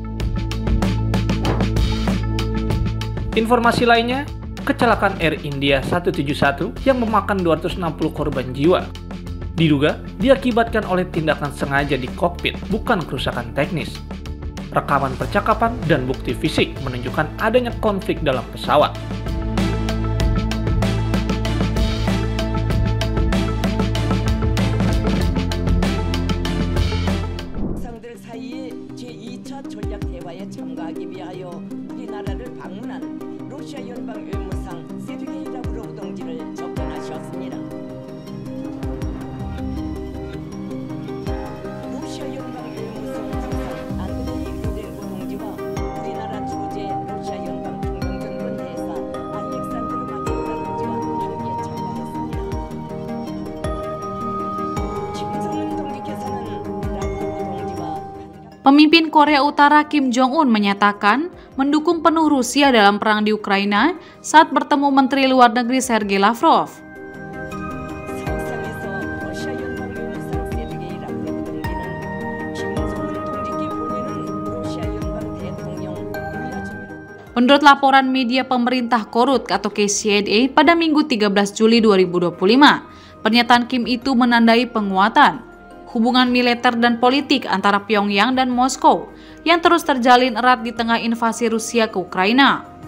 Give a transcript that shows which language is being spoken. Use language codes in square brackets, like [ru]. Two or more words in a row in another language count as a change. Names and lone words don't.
[id] Informasi lainnya, kecelakaan Air India 171 yang memakan 260 korban jiwa diduga diakibatkan oleh tindakan sengaja di kokpit, bukan kerusakan teknis. Rekaman percakapan dan bukti fisik menunjukkan adanya konflik dalam pesawat. [ko] 상들 사이에 제2차 전략 대화에 참가하기 위하여 우리나라를 방문한 러시아 연방 외무상 세르게이 라브로브 동지를 접견하셨습니다. 러시아 연방 외무성 주석 안드레이 루덴코 동지와 우리나라 주재 러시아 연방 중앙정권 대사 알렉산드르 마티오라 동지와 함께 참가했습니다. 김정은 동지께서는 라브로브 동지와 [id] Pemimpin Korea Utara Kim Jong-un menyatakan mendukung penuh Rusia dalam perang di Ukraina saat bertemu Menteri Luar Negeri Sergei Lavrov. [ko] 서울상에서 러시아 연방 외무상 세르게이 라브로브 동지는 김정은 동지께 보내는 러시아 연방 대통령 블라디미르 [id] Menurut laporan media pemerintah Korut atau KCNA pada Minggu 13 Juli 2025, pernyataan Kim itu menandai penguatan hubungan militer dan politik antara Pyongyang dan Moskow yang terus terjalin erat di tengah invasi Rusia ke Ukraina.